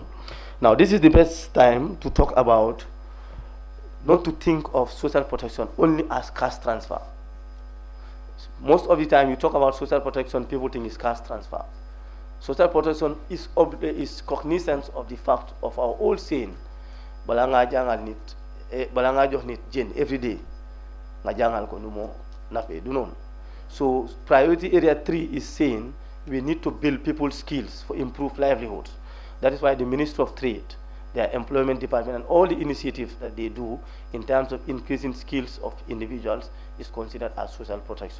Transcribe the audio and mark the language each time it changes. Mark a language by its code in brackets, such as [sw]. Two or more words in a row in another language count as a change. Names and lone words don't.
[en] Now, this is the best time to talk about, not to think of social protection only as cash transfer. Most of the time you talk about social protection, people think it's cash transfer. Social protection is cognizance of the fact of our old saying, [wo] balanga jangal nit, balanga jox nit jen [en] every day, [wo] nga jangal ko numo nape du non. [en] So priority area 3 is saying we need to build people's skills for improved livelihoods. That is why the Ministry of Trade, their employment department, and all the initiatives that they do in terms of increasing skills of individuals is considered as social protection.